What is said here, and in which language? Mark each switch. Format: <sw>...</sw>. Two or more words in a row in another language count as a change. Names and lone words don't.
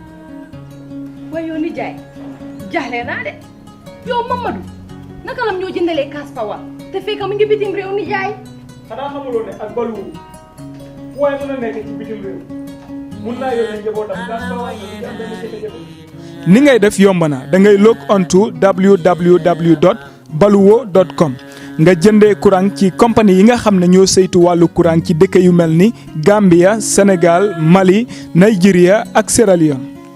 <wo>waaye yow nijaay jaaxle naa de yow Mamadou naka lam ñoo jëndalee kaas pawa te fekk mu ngi bitim réew nijaay. xanaa xamuloo ne ak balu waaye mën a nekk ci bitim réew mun naa yónnee njabootam kaas pawa ñu am benn jafe-jafe. ni ngay def yomb na da ngay</wo> <en>log on to</en> <wo>www.baluwo.com nga jëndee courant ci compagnie yi nga xam ne ñoo saytu wàllu courant ci dëkk yu mel ni Gambia, Sénégal, Mali, Nigeria ak Sierra Leone.</wo>